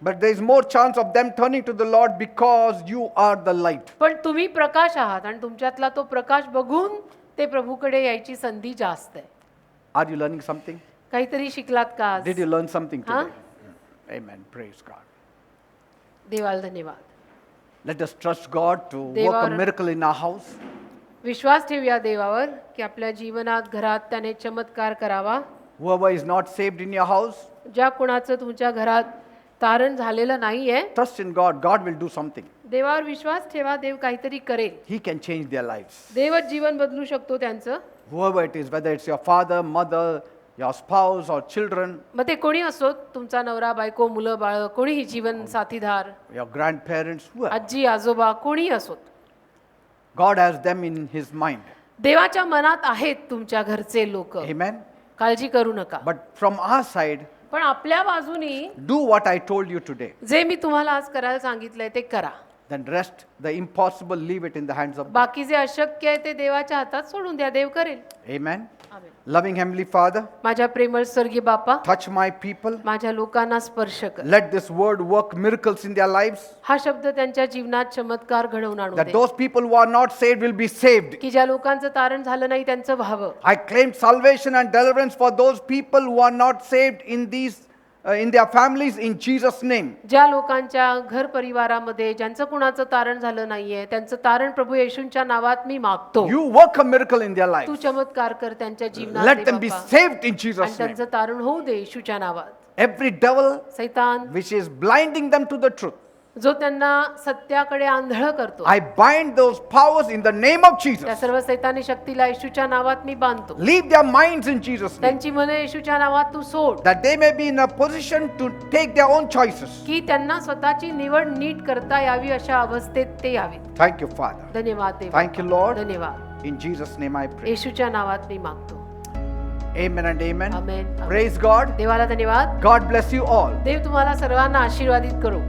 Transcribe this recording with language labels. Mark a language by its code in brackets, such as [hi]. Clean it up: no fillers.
[en] But there is more chance of them turning to the Lord because you are the light. [mr] पण तुम्ही प्रकाश आहात आणि तुमच्यातला तो प्रकाश बघून ते प्रभूकडे यायची संधी जास्त आहे. [en] Are you learning something? [mr] काहीतरी शिकलात का आज? [en] Did you learn something Huh? today? Amen. Praise God. [mr] देवाला धन्यवाद. [en] Let us trust God to work a [mr] देवावर- [en] miracle in our house. [mr] विश्वास ठेवूया देवावर की आपल्या जीवनात, घरात त्याने चमत्कार करावा. [en] Whoever is not saved in your house, [mr] ज्या कुणाचं तुमच्या घरात तारण झालेलं नाहीये, [en] trust in God. God will do something. [mr] देवावर विश्वास ठेवा, देव काहीतरी करेल. [en] He can change their lives. [mr] देवच जीवन बदलू शकतो त्यांचं. [en] Whoever it is, whether it's your father, mother, your spouse, or children, [mr] मग ते कोणी असो, तुमचा नवरा, बायको, मुलं, बाळ, कोणीही जीवन साथीदार, [en] your grandparents, whoever. [mr] आजी, आजोबा, कोणीही असोत, [en] God has them in His mind. [mr] देवाच्या मनात आहेत तुमच्या घरचे लोक. [en] Amen. [mr] काळजी करू नका. [en] But from our side, [mr] पण आपल्या बाजूनी [en] do what I told you today. [mr] जे मी तुम्हाला आज करायला सांगितलंय ते करा. [en] Then rest the impossible, leave it in the hands of God. [mr] बाकी जे अशक्य आहे ते देवाच्या हातात सोडून द्या, देव करेल. [en] Amen. [mr] आमेन. [en] Loving Heavenly Father, [mr] माझ्या प्रेमळ स्वर्गीय बापा, [en] touch my people. [mr] माझ्या लोकांना स्पर्श कर. [en] Let this word work miracles in their lives. [mr] हा शब्द त्यांच्या जीवनात चमत्कार घडवून आणू [en] That [mr] दे. [en] those people who are not saved will be saved. [mr] की ज्या लोकांचं तारण झालं नाही त्यांचं व्हावं. [en] I claim salvation and deliverance for those people who are not saved in their families in Jesus' name. [mr] ज्या लोकांच्या घर परिवारामध्ये ज्यांचं कुणाचं तारण झालं नाहीये त्यांचं तारण प्रभू येशूंच्या नावात मी मागतो. [en] You work a miracle in their [mr] Tu [en] lives. [mr] चमत्कार कर त्यांच्या जीवनात [en] Let [mr] दे [en] them be [mr] Bappa. [en] saved in [mr] आणि [en] Jesus' name. [mr] त्यांचं तारण होऊ दे येशूच्या नावात. [en] Every devil [mr] सैतान [en] which is blinding them to the truth, [mr] जो त्यांना सत्याकडे आंधळ करतो, [en] I bind those powers in the name of [mr] त्या [en] Jesus. [mr] सर्व सैतानी शक्तीला येशूच्या नावात मी बांधतो. [en] Leave their minds in Jesus' name. [mr] त्यांची मने येशूच्या नावात तू सोड, [en] That they may be in a position to take their own choices. [mr] की त्यांना स्वतःची निवड नीट करता यावी अशा अवस्थेत ते यावीत. [en] Thank you, Father. [mr] धन्यवाद देवा. [en] Thank you, Lord. [mr] धन्यवाद. [en] In Jesus' name I pray. [mr] येशूच्या नावात मी मागतो. [en] Amen and amen. [mr] Amen. Amen. [en] Praise God. [mr] देवाला धन्यवाद. [en] God bless you all. [mr] देव तुम्हाला सर्वांना आशीर्वादित करो.